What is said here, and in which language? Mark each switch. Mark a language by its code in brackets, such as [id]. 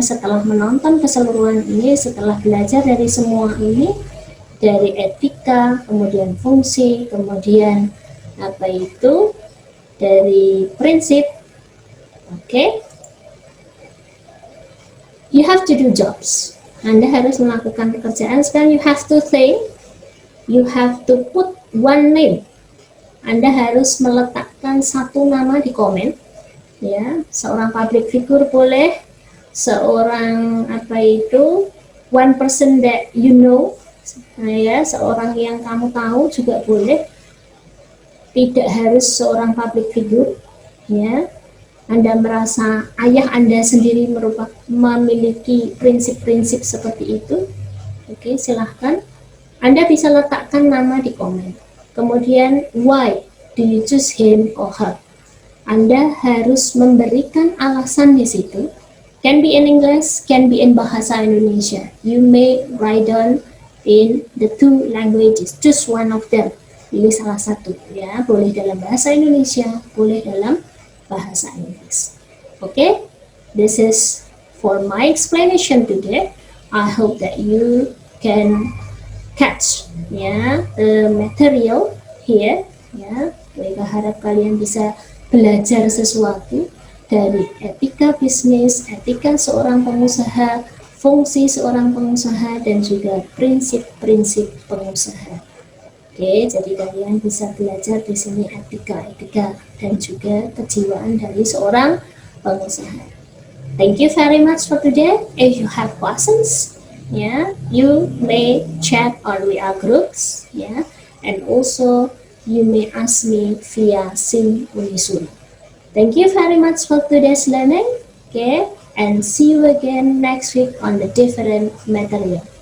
[id] Setelah menonton keseluruhan ini, setelah belajar dari semua ini, dari etika, kemudian fungsi, kemudian apa itu dari prinsip, okay? [en] You have to do jobs. [id] Anda harus melakukan pekerjaan. Sekarang [en] you have to think, you have to put one name. [id] Anda harus meletakkan satu nama di komen ya. Seorang public figure boleh, seorang apa itu [en] one person that you know [id] ya, seorang yang kamu tahu juga boleh, tidak harus seorang public figure ya. Anda merasa ayah Anda sendiri memiliki prinsip-prinsip seperti itu, oke, silahkan Anda bisa letakkan nama di komen. Kemudian [en] why do you choose him or her? [id] Anda harus memberikan alasan di situ. [en] Can be in English, can be in bahasa Indonesia. You may write down in the 2 languages, choose one of them. [id] Pilih salah satu ya, boleh dalam bahasa Indonesia, boleh dalam bahasa Inggris. [en] Okay, this is for my explanation today. I hope that you can catch the material here ya. [id] Mereka harap kalian bisa belajar sesuatu dari etika bisnis, etika seorang pengusaha, fungsi seorang pengusaha, dan juga prinsip-prinsip pengusaha. Oke, jadi kalian bisa belajar di sini etika dan juga kejiwaan dari seorang pengusaha. [en] Thank you very much for today. If you have questions, yeah, you may chat on our groups, yeah, and also you may ask me via Sing Unisuri. Thank you very much for today's learning, okay, and see you again next week on the different material.